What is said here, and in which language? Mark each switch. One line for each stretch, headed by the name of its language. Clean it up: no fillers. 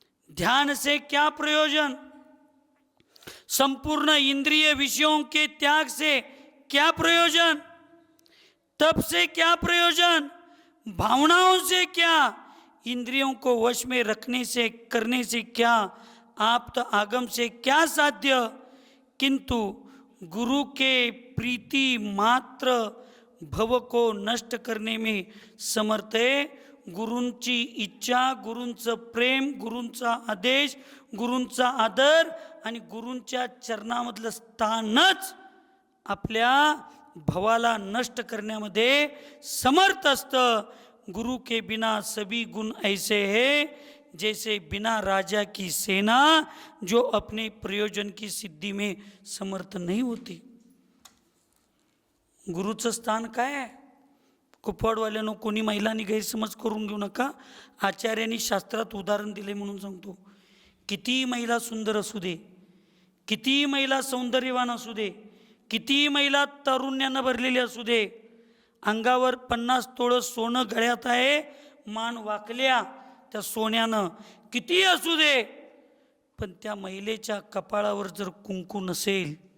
Hindi: ध्यान से क्या प्रयोजन, संपूर्ण इंद्रिय विषयों के त्याग से क्या प्रयोजन, तप से क्या प्रयोजन, भावनाओं से क्या, इंद्रियों को वश में रखने से करने से क्या, आप्त आगम से क्या साध्य. किंतु गुरु के प्रीति मात्र भव को नष्ट करने में समर्थ है.
Marathi: गुरूंची इच्छा, गुरूंचं प्रेम, गुरूंचा आदेश, गुरूंचा आदर आणि गुरूंच्या चरणामधलं स्थानच आपल्या भवाला नष्ट करण्यामध्ये समर्थ असतं.
Hindi: गुरु के बिना सभी गुण ऐसे है जैसे बिना राजा की सेना जो अपने प्रयोजन की सिद्धि में समर्थ नहीं होती.
Marathi: गुरुचं स्थान काय आहे? कुपवाडवाल्यानं कोणी महिलांनी गैरसमज करून घेऊ नका. आचार्यांनी शास्त्रात उदाहरण दिले म्हणून सांगतो. किती महिला सुंदर असू दे, किती महिला सौंदर्यवान असू दे, किती महिला तारुण्यानं भरलेली असू दे, अंगावर 50 तोळं सोनं गळ्यात आहे, मान वाकल्या त्या सोन्यानं, किती असू दे, पण त्या महिलेच्या कपाळावर जर कुंकू नसेल